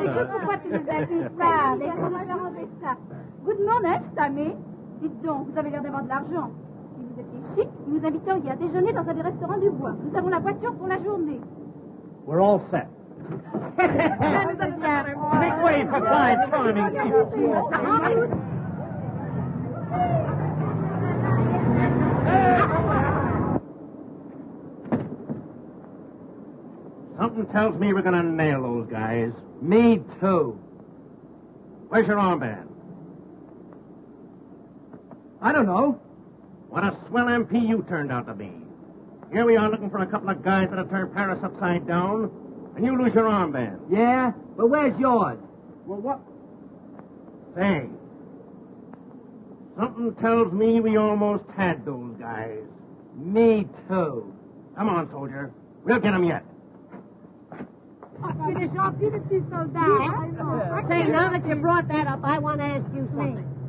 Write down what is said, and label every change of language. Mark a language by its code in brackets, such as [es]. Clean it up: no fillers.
[fr] Pourquoi tu nous as dit ça? Comment m'arranger ça? Vous demandez, Stamé? Dites donc, vous avez l'air d'avoir de l'argent. Si vous étiez chic, vous nous inviteriez à déjeuner dans un des restaurants du bois. Nous avons la voiture pour la journée. [en] We're all set. Make way for five charming people. Something tells me we're going to nail those guys. Me too. Where's your armband? I don't know. What a swell MP you turned out to be. Here we are looking for a couple of guys that'll turn Paris upside down, and you lose your armband. Yeah? But where's yours? Well, what? Say, something tells me we almost had those guys. Me too. Come on, soldier. We'll get them yet. [fr] C'est des gentils, les petits soldats. [en] Say, now that you brought that up, I want to ask you something.